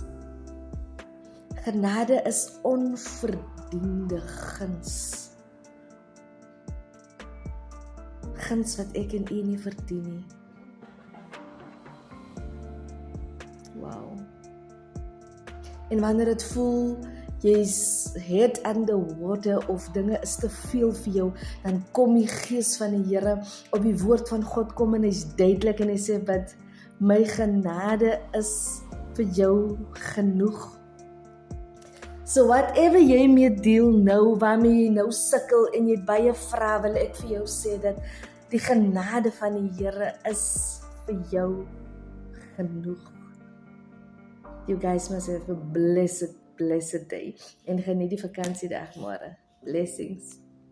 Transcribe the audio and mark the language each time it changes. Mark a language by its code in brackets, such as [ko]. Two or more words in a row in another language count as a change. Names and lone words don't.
[af] Genade is onverdiende guns. Guns wat ek en u nie verdien nie. Wow. En wanneer dit voel jy's [en] head under water [af] of dinge is te veel vir jou, dan kom die Gees van die Here op die woord van God kom en hy's duidelik en hy sê wat my genade is vir jou genoeg. [en] So whatever [af] jy mee deel nou, waarmee jy nou sukkel en jy baie vra, wil ek vir jou sê dat die genade van die Here is vir jou genoeg. [en] You guys must have a blessed day [af] en geniet die vakansiedag môre. [en] Blessings.